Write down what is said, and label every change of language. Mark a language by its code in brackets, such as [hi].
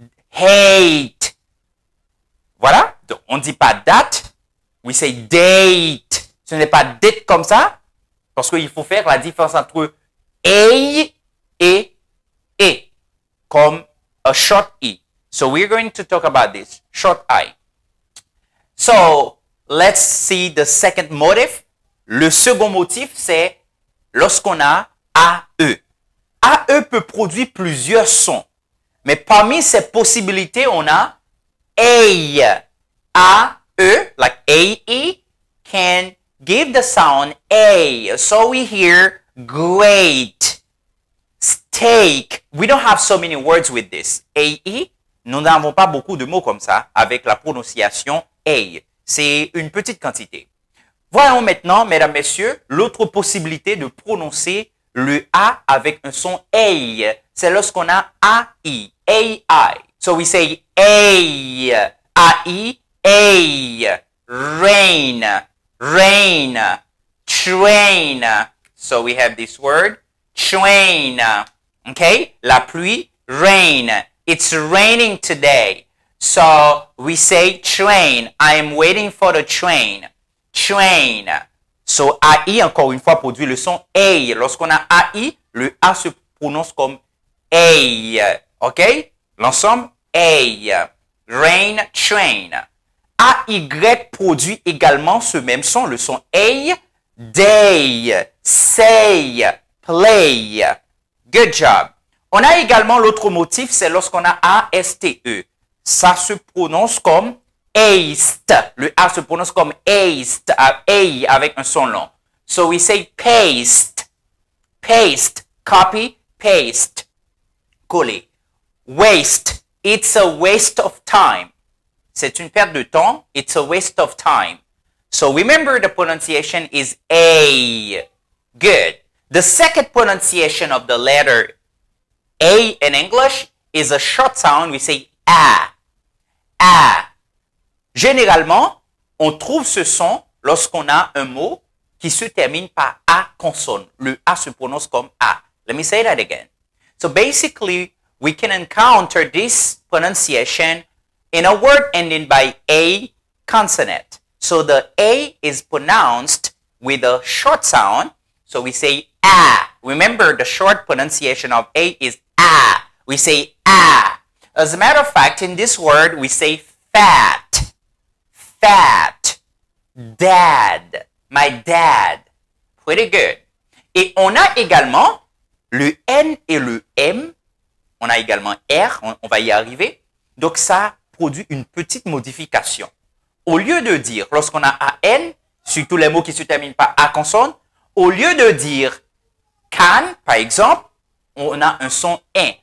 [fr] Hate. Voilà. Donc, on ne dit pas date. [en] We say date. [fr] Ce n'est pas date comme ça. Parce qu'il faut faire la différence entre A et E. Comme [en] a short E. So we're going to talk about this. Short I. So, let's see the second motive. [fr] Le second motif, c'est lorsqu'on a AE. AE peut produire plusieurs sons. Mais parmi ces possibilités, on a A. [en] AE, like AE, can give the sound A. So we hear great, steak. We don't have so many words with this. [fr] AE, nous n'avons pas beaucoup de mots comme ça avec la prononciation A. C'est une petite quantité. Voyons maintenant, mesdames, messieurs, l'autre possibilité de prononcer le A avec un son A. C'est lorsqu'on a AI, AI. [en] So we say A, AI, A, rain, rain, train. So we have this word, train. Okay? [fr] La pluie, [en] rain. It's raining today. So we say train. I am waiting for the train. Train. [fr] So AI, encore une fois, produit le son A. Lorsqu'on a AI, le A se prononce comme A. OK? L'ensemble, A. Rain, train. AY produit également ce même son, le son A. [en] Day, say, play. Good job. [fr] On a également l'autre motif, c'est lorsqu'on a A-S-T-E. Ça se prononce comme aste. Le A se prononce comme aste, A avec un son long. [en] So we say paste, paste, copy, paste, coller. Waste, it's a waste of time. [fr] C'est une perte de temps, [en] it's a waste of time. So remember the pronunciation is A. Good. The second pronunciation of the letter A in English is a short sound. We say A. A. [fr] Généralement, on trouve ce son lorsqu'on a un mot qui se termine par A consonne. Le A se prononce comme A. [en] Let me say that again. So basically, we can encounter this pronunciation in a word ending by A consonant. So the A is pronounced with a short sound. So we say ah. Remember, the short pronunciation of A is ah. We say ah. As a matter of fact, in this word, we say fat, fat, dad, my dad. Pretty good. [fr] Et on a également le N et le M. On a également R, on va y arriver. Donc, ça produit une petite modification. Au lieu de dire, lorsqu'on a AN, surtout les mots qui se terminent par A consonne, au lieu de dire can, par exemple, on a un son N.